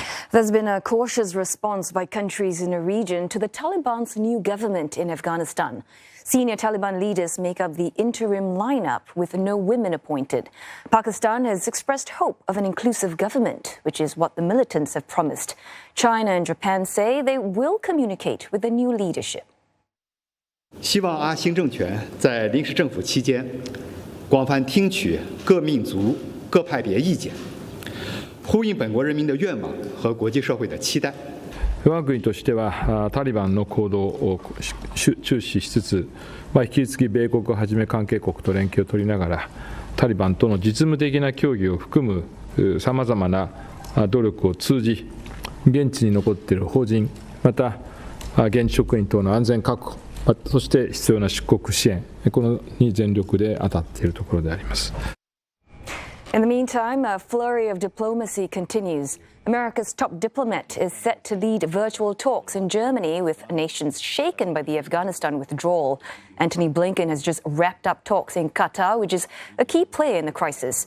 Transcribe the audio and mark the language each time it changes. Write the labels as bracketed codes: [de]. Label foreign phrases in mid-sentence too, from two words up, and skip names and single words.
[en] There's been a cautious response by countries in the region to the Taliban's new government in Afghanistan. Senior Taliban leaders make up the interim lineup with no women appointed. Pakistan has expressed hope of an inclusive government, which is what the militants have promised. China and Japan say they will communicate with the new leadership. [zh] 希望阿新政权在临时政府期间，广泛听取各民族、各派别意见，呼应本国人民的愿望和国际社会的期待。 [ja] 我が国としてはタリバンの行動を注視しつつ、引き続き米国をはじめ関係国と連携を取りながら、タリバンとの実務的な協議を含むさまざまな努力を通じ、現地に残っている邦人、また現地職員等の安全確保、そして必要な出国支援、このに全力で当たっているところであります。 [en] In the meantime, a flurry of diplomacy continues. America's top diplomat is set to lead virtual talks in Germany with nations shaken by the Afghanistan withdrawal. Antony Blinken has just wrapped up talks in Qatar, which is a key player in the crisis.